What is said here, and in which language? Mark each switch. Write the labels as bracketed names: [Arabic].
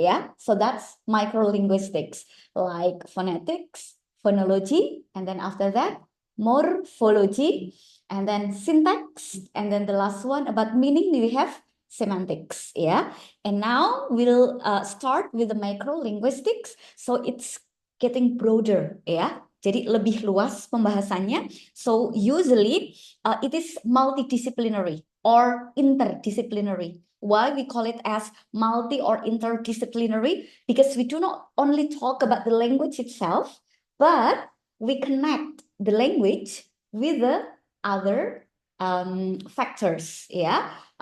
[English] Yeah, so that's microlinguistics, like phonetics, phonology, and then after that, morphology, and then syntax, and then the last one about meaning, we have semantics. Yeah, and now we'll start with the macrolinguistics. So it's getting broader. [Indonesian] Yeah, jadi lebih luas pembahasannya. [English] So usually it is multidisciplinary or interdisciplinary. Why we call it as multi or interdisciplinary? Because we do not only talk about the language itself, but we connect the language with the other factors, yeah.